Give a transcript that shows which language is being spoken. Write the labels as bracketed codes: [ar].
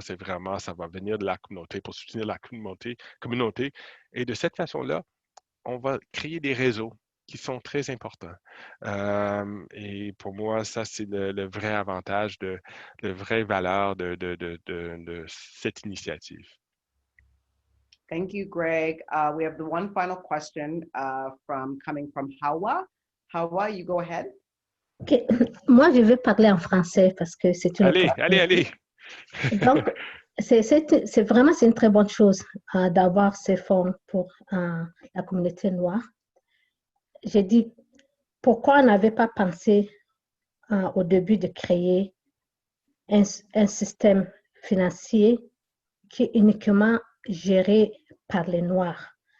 [fr] C'est vraiment, ça va venir de la communauté pour soutenir la communauté. Et de cette façon-là, on va créer des réseaux qui sont très importants. Et pour moi, ça, c'est le vrai avantage, la vraie valeur de cette initiative. [en] Thank you, Greg. We have the one final question coming from Hawa. Hawa, you go ahead. OK. [fr] Moi, je vais parler en français parce que c'est une... Allez. Donc, c'est vraiment une très bonne chose d'avoir ces fonds pour la communauté noire. J'ai dit, pourquoi on n'avait pas pensé au début de créer un système financier qui est uniquement géré par les Noirs.